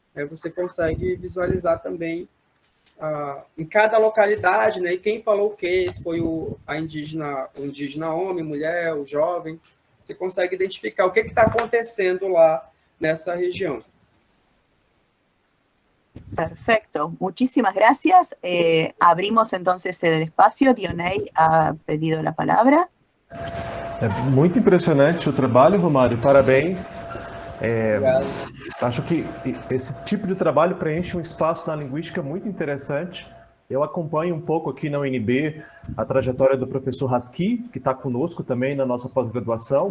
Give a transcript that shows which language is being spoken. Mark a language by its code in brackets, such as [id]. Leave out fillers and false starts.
[pt] Você consegue visualizar também em cada localidade, né? E quem falou o quê? Se foi o indígena homem, mulher, o jovem. Você consegue identificar o que está acontecendo lá nessa região. [es] Perfecto, muchísimas gracias. Abrimos entonces el espacio. Dionei ha pedido la palabra. [pt] É muito impressionante o trabalho, Romário, parabéns. Acho que esse tipo de trabalho preenche um espaço na linguística muito interessante. Eu acompanho um pouco aqui na UNB a trajetória do professor Rasqui, que está conosco também na nossa pós-graduação.